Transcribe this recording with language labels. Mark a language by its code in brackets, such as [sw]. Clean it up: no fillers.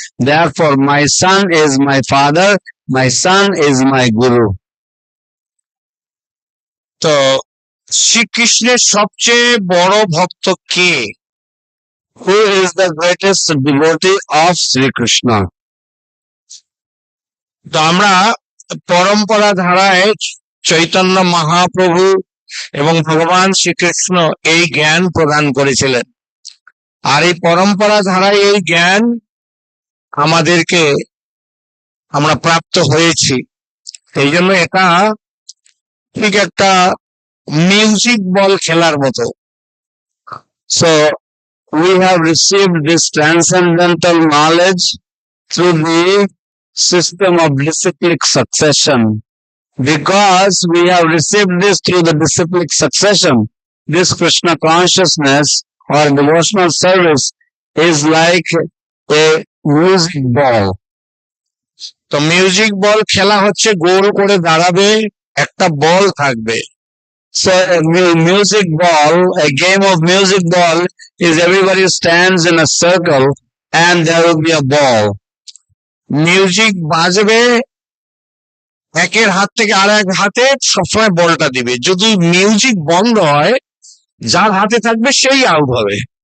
[en] Therefore, my son is my father, my son is my guru. [bn] তো শ্রীকৃষ্ণের সবচেয়ে বড় ভক্ত কে? [en] Who is the greatest devotee of Sri Krishna? [bn] তো আমরা পরম্পরা ধারায় চৈতন্য মহাপ্রভু এবং ভগবান শ্রীকৃষ্ণ এই জ্ঞান প্রদান করেছিলেন, আর এই পরম্পরা ধারায় এই জ্ঞান আমাদেরকে আমরা প্রাপ্ত হয়েছি। এই জন্য এটা ঠিক একটা মিউজিক বল খেলার মতো। [en] So, we have received this transcendental knowledge through the system of disciplic succession. Because we have received this through the disciplic succession, this Krishna consciousness or devotional service is like a music ball. [bn] তো music বল খেলা হচ্ছে গোল করে দাঁড়াবে, একটা বল থাকবে। [en] So a music ball, a game of music ball is everybody stands in a circle and there will be a ball. [bn] Music বাজবে, একের হাত থেকে আর এক হাতে সবসময় বলটা দিবে। যদি মিউজিক বন্ধ হয়, যার হাতে থাকবে সেই আউট হবে।